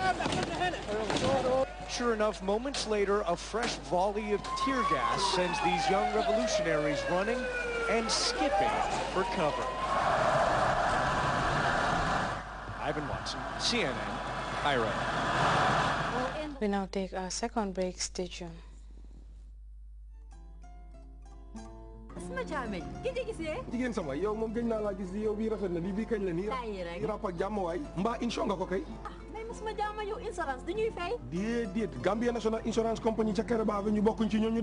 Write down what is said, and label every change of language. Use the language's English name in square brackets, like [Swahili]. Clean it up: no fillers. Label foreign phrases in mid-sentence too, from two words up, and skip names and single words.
[English] Sure enough, moments later, a fresh volley of tear gas sends these young revolutionaries running and skipping for cover. Ivan Watson, CNN, Cairo. We now take our second break. Stay tuned. [Wolof] Jigéen sama yow moom gëj naa laa gis yow bii rafet na bii kañ la nii rap ak jàmm waay mbaa incho nga ko kay may musuma jàmm yow insurance dañuy fay déedéet Gambia National Insurance Company ca Kairaba ñu bokkuñ ci ñooñu de